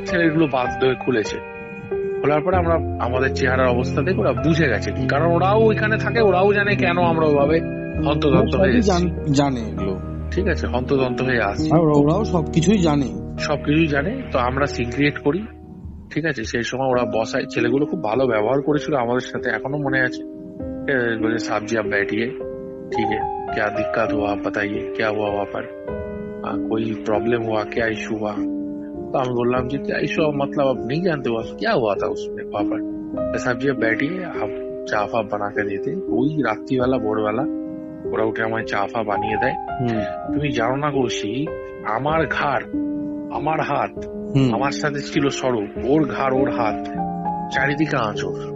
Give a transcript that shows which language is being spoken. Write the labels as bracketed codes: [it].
[bn] ছেলেগুলো বাধ্য হয়ে খুলেছে, খোলার পরে আমরা আমাদের চেহারার অবস্থা দেখে ওরা বুঝে গেছে, কারণ ওরাও ওইখানে থাকে, ওরাও জানে কেন আমরা ওইভাবে হন্তদন্ত হয়ে জানে এগুলো। ঠিক আছে, হন্তদন্ত হয়ে আসছি, ওরাও সবকিছুই জানে। তো আমরা সিক্রেট করি। ঠিক আছে, সেই সময় ওরা বসায়, ছেলেগুলো খুব ভালো ব্যবহার করেছিল আমাদের সাথে, এখনো মনে আছে। [hi] বলে সাবজি আপ बैठिए, ठीक है, क्या दिक्कत हुआ आप बताइए, क्या हुआ वहाँ पर, कोई प्रॉब्लम हुआ, क्या इशू हुआ। तो हम बोललाम जी क्या इशू, मतलब आप नहीं जानते हुआ क्या हुआ था उसमें वहाँ पर। साहब जी आप बैठिए, आप [bn] চা ফা বানা কে দিতে। ওই রাত্রিবেলা ভোরবেলা ওরা উঠে আমায় চা ফা বানিয়ে দেয়। তুমি জানো না কৌশিক, আমার ঘাড়, আমার হাত, আমার সাথে ছিল স্বরূপ, ওর ঘাড়, ওর হাত, চারিদিকে আঁচড়।